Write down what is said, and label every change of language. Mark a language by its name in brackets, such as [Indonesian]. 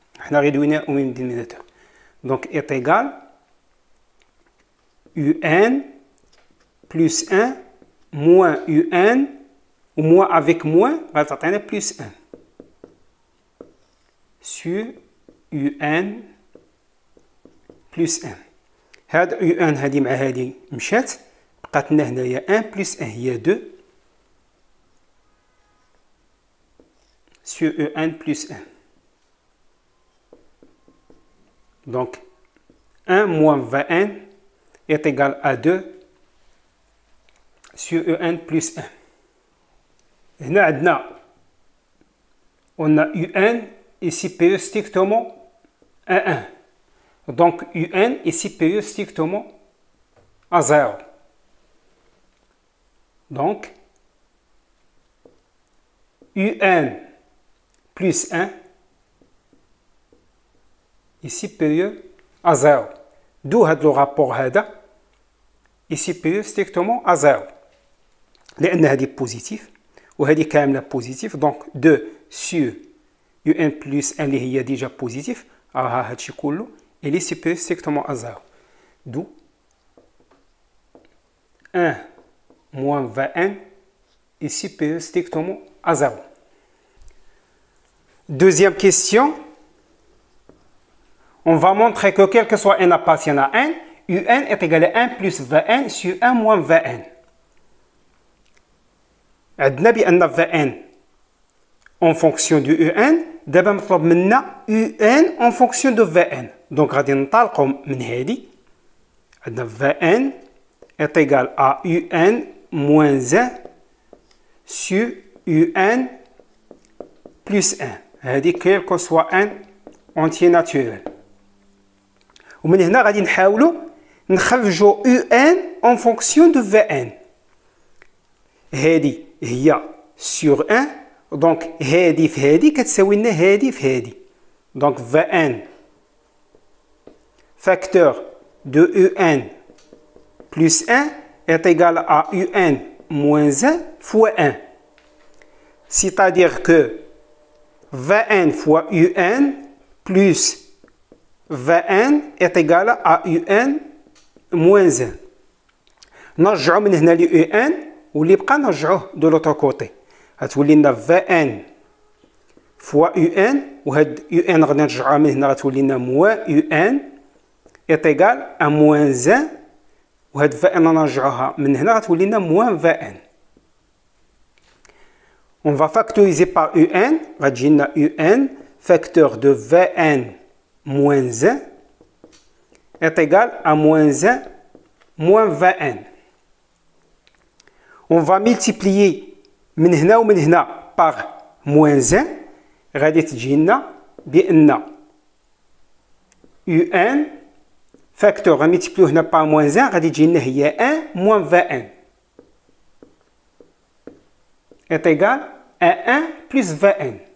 [French] On a réduit au même dénominateur. Donc, est égal UN plus 1 moins UN, ou moins avec moins, va s'atteindre plus 1 sur UN plus 1. [Arabic] هذا UN هذه مع هذه مشات بقات لنا هنايا [French] 1 plus 1 [Arabic] هي [French] 2 sur UN plus 1. Donc 1 moins Vn est égal à 2 sur UN plus 1. [Arabic] هنا عندنا [French] on a UN est supérieur strictement à 1. Donc UN est supérieur strictement à 0. Donc, UN plus 1 est supérieur à 0. D'où le rapport est supérieur strictement à 0. [Arabic] لأن هذه positif وهذه كاملة positif. [French] Donc 2 sur UN plus 1 [Arabic] اللي هي [French] déjà positif. [Arabic] راها هادشي كله [French] il est supérieur strictement à 0. D'où 1 moins 21 est supérieur strictement à 0. Deuxième question. On va montrer que quel que soit n appartient à n, un est égal à 1 plus 21 sur 1 moins 21. [Arabic] عندنا بأن [French] 21 en fonction de un, [Arabic] دابا مطلوب منا [French] un en fonction de 21. [Arabic] Donc غادي ننطلقوا من هذه. [French] عندنا 21 est égal à un moins 1 sur un plus 1. [Arabic] هذه [French] quel que soit un entier naturel. [Arabic] ومن هنا غادي نحاولوا نخرجوا [French] un en fonction de 21. [Arabic] هذه هي [French] sur 1. [Arabic] دونك هذه في هذه كتساوي لنا هذه في هذه. [French] دونك 21 facteur de un plus 1 est égal à un moins 1 fois 1. C'est-à-dire que 21 fois un plus 21 est égal à un moins 1. [Arabic] نرجعوا من هنا ل un واللي بقى نرجعوه [French] de l'autre côté. [Arabic] غتولي لنا [French] 21 fois un [Arabic] وهاد un غادي نرجعوها من هنا غتولي لنا [French] moins un est égal à moins 1 [Arabic] وهاد 21 نرجعوها من هنا غتولي لنا [French] moins 21. On va factoriser par un, [Arabic] غتجي لنا [French] un facteur de 21 moins 1 est égal à moins 1 moins 21. On va multiplier [Arabic] من هنا ومن هنا [French] par moins 1 [Arabic] غادي تجي لنا بأن [French] un facteur [Arabic] غنملتيبليو هنا [French] par moins 1 [Arabic] غادي تجي لنا هي [French] 1 moins 21 est égal à 1 plus 21.